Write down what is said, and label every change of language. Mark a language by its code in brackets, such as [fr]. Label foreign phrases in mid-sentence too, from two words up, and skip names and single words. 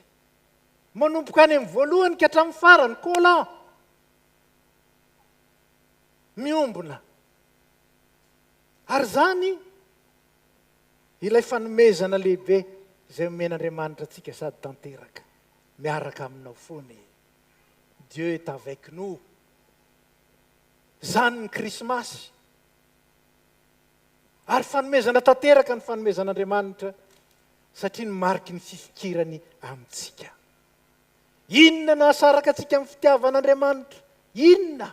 [mg] Manomboka any amin'ny voalohany ka hatramin'ny farany collant. Miombona. Ary zany ilay fanomezana lehibe izay omen'Andriamanitra antsika sady tanteraka. Miaraka aminao foana. [fr] Dieu est avec nous. [mg] Zany ny Krismasy. Ary fanomezana tanteraka ny fanomezan'Andriamanitra satria ny mariky ny fifikirany amintsika. Inona nahasaraka antsika amin'ny fitiavan'Andriamanitra? Inona?